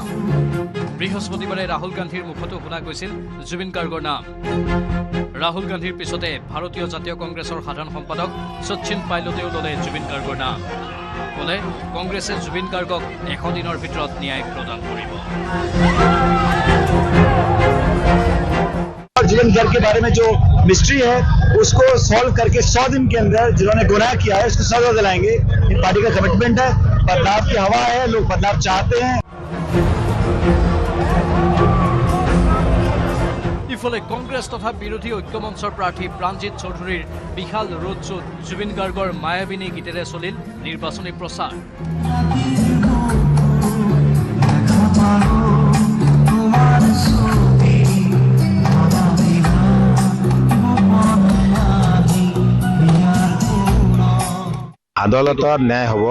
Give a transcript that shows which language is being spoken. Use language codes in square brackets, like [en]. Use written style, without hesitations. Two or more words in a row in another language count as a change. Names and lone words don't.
[as] বৃহস্পতিবাৰে ৰাহুল গান্ধীৰ মুখতো শুনা গৈছিল জুবিন গাৰ্গৰ নাম। ৰাহুল গান্ধীৰ পিছতে ভাৰতীয় জাতীয় কংগ্ৰেছৰ সাধাৰণ সম্পাদক শচীন পাইলটেও ল'লে জুবিন গাৰ্গৰ নাম। ক'লে কংগ্ৰেছে জুবিন গাৰ্গক 100 দিনৰ ভিতৰত ন্যায় প্ৰদান কৰিব। [hi] जुबिन गार्ग के बारे में जो मिस्ट्री है उसको सॉल्व करके 100 दिन के अंदर जिन्होंने गुनाह किया है उसको सजा दिलाएंगे। ये पार्टी का कमिटमेंट है। बदलाव की हवा है, लोग बदलाव चाहते हैं। [as] ইফালে কংগ্ৰেছ তথা বিৰোধী ঐক্যমঞ্চৰ প্ৰাৰ্থী প্ৰাণজিৎ চৌধুৰীৰ বিশাল ৰোড শ্ব'ত জুবিন গাৰ্গৰ মায়াবিনী গীতেৰে চলিল নিৰ্বাচনী প্ৰচাৰ। আদালতত ন্যায় হ'ব।